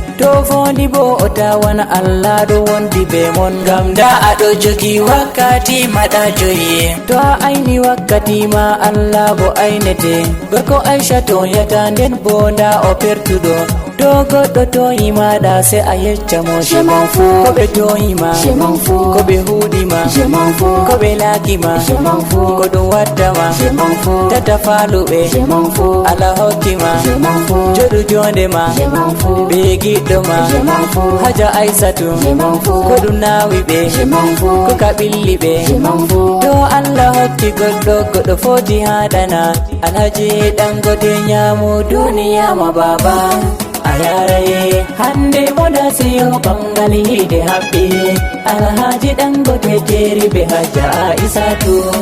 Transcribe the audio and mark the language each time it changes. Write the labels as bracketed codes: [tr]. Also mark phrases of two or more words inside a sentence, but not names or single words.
[ff] To fondi bo o tawan Allah ɗo wondi be mon. Ngam da aɗo jogi wakkati maɗa joyi. To a aini wakkati ma Allah bo ainete. Gorko Aisha to yata nden bo nda o pertuɗo. To goɗɗo to yi maɗa se a yecca mo. [fr] Je m'en fous. [ff] Ko ɓe to yi ma. [fr] Je m'en fous. [ff] Ko ɓe huɗi ma. [fr] Je m'en fous. [ff] Ko ɓe laaki ma. [fr] Je m'en fous. [ff] Ko ɗum watta ma. [fr] Je m'en fous. [ff] Tata faluɓe. [fr] Je m'en fous. [ff] Allah hokki ma. [fr] Je m'en fous. [ff] Joɗu jonde ma. [fr] Je m'en fous. [ff] Be giɗɗo ma. [fr] Je m'en fous. Haja Aisha Je m'en fous. [ff] Ko ɗum nawi ɓe. [fr] Je m'en fous. [ff] Ko ka ɓilli ɓe. [fr] Je m'en fous. [ff] To Allah hokki goɗɗo, goɗɗo foti haɗana. Alhaji Dangote nyamu duniya ma baba. A yaraye, hande mo da seyo bangal yide haɓɓi. Alhaji Dangote jeri be Hajja Aisatu.